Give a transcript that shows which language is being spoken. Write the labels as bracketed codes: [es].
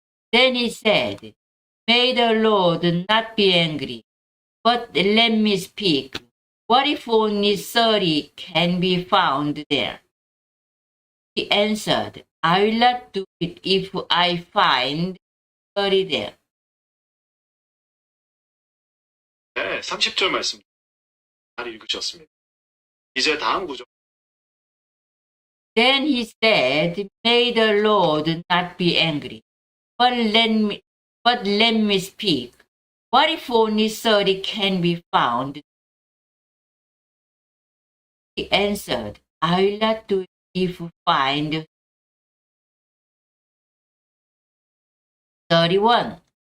[en] Then he said, may the Lord not be angry, but let me speak. What if only 30 can be found there? He answered, I will not do it if I find 30 there. [ko] 네, 30절 말씀 잘 읽으셨습니다. 이제 다음 구절. [en] Then he said, may the Lord not be angry, but let me speak. What if only 30 can be found? He answered, I will not do it if find 31.